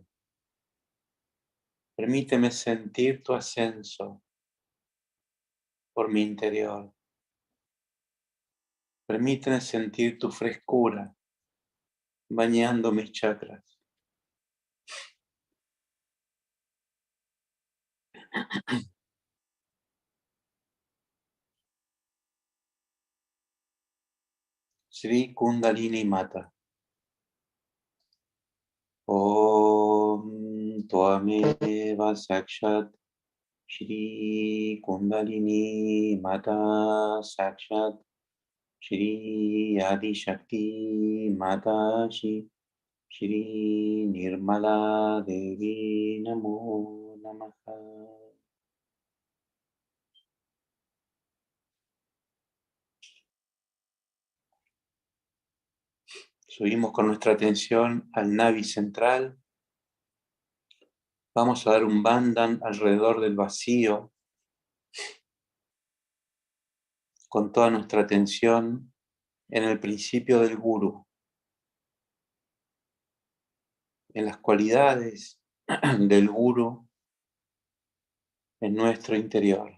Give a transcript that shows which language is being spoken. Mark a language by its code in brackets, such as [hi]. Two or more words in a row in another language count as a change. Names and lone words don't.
[es] Permíteme sentir tu ascenso por mi interior. Permíteme sentir tu frescura bañando mis chakras. Sri Kundalini Mata. [sa] Om Tvameva Sakshat Shri Kundalini Mata Sakshat Shri Adi Shakti Mataji Shri Nirmala Devi Namo Namaha. [es] Subimos con nuestra atención al Navi central. Vamos a dar un bandhan alrededor del vacío con toda nuestra atención en el principio del Guru, en las cualidades del Guru en nuestro interior.